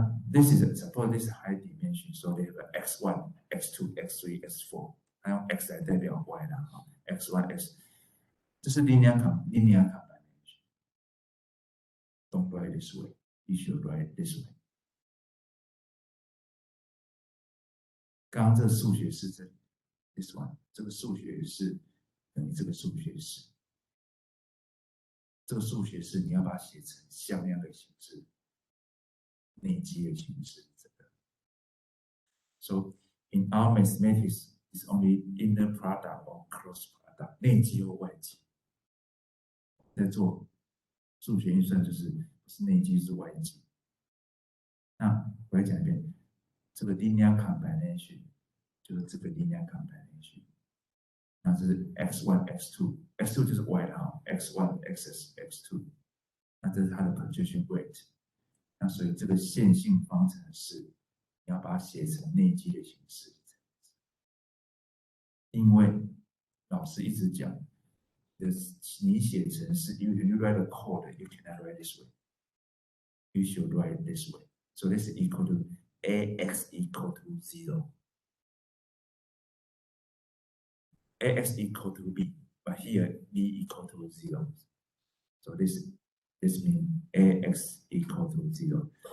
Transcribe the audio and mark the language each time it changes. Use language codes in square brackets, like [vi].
[en] This is suppose this is high dimension, so they have x1, x2, x3, x4. [zh] 它用 x 来代表 y 啦，x1, x， 这是 linear combination. [en] Don't write this way. You should write this way. [zh] 刚刚这个数学式这里 ， [en] this one， [zh] 这个数学式等于这个数学式。这个数学式你要把它写成像样的形式。内积的形式，这个。 [en] So in our mathematics, it's only inner product or cross product， [zh] 内积或外积。在做数学运算就是不是内积是外积。那我来讲一遍，这个 linear combination 就是这个 linear combination。那这是 x1 x2 就是 y 的哈 ，x1 xs x2， 那这是它的 projection weight。那所以这个线性方程式，你要把它写成内积的形式，因为老师一直讲，你写程式 [en] you write a code, you cannot write this way. You should write this way. So this is equal to AX equal to 0. AX equal to B, but here B equal to 0. So this means AX equal to 0.